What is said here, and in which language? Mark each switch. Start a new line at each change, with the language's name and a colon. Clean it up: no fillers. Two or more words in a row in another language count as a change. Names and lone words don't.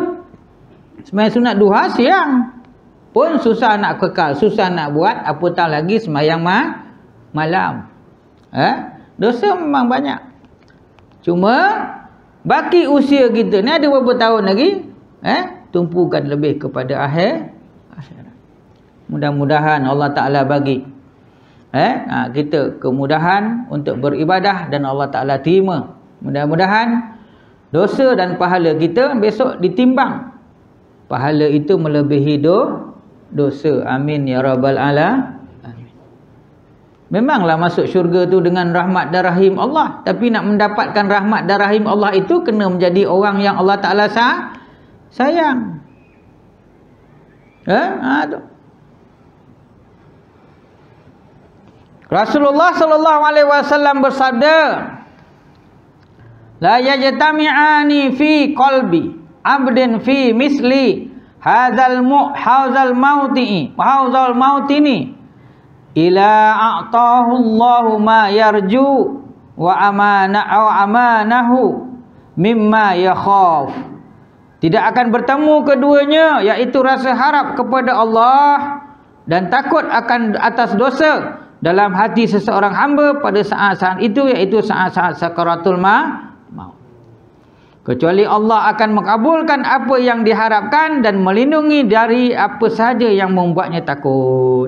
Malay: Semayang sunat duha siang pun susah nak kekal, susah nak buat, apatah lagi semayang malam. Dosa memang banyak. Cuma baki usia kita ni ada beberapa tahun lagi, tumpukan lebih kepada akhirat. Mudah-mudahan
Arabic: الله تعالى
Malay: bagi kita kemudahan untuk beribadah dan
Arabic: الله تعالى
Malay: terima. Mudah-mudahan dosa dan pahala kita besok ditimbang. Pahala itu melebihi dosa.
Arabic: آمين يا رب العالمين.
Malay: Memanglah masuk syurga tu dengan rahmat dan rahim Allah. Tapi nak mendapatkan rahmat dan rahim Allah itu kena menjadi orang yang
Arabic: الله تعالى
Malay: sayang. Tu.
Arabic: رسول الله صلى الله عليه وسلم bersabda, لا يجتمعان في قلب عبد في مثل هذا الموطن إلا أعطاه الله ما يرجو وآمنه مما يخاف.
Malay: Tidak akan bertemu keduanya, iaitu rasa harap kepada Allah dan takut akan atas dosa dalam hati seseorang hamba pada saat-saat itu, iaitu saat-saat sakaratul maut. kecuali Allah akan mengabulkan apa yang diharapkan dan melindungi dari apa sahaja yang membuatnya takut.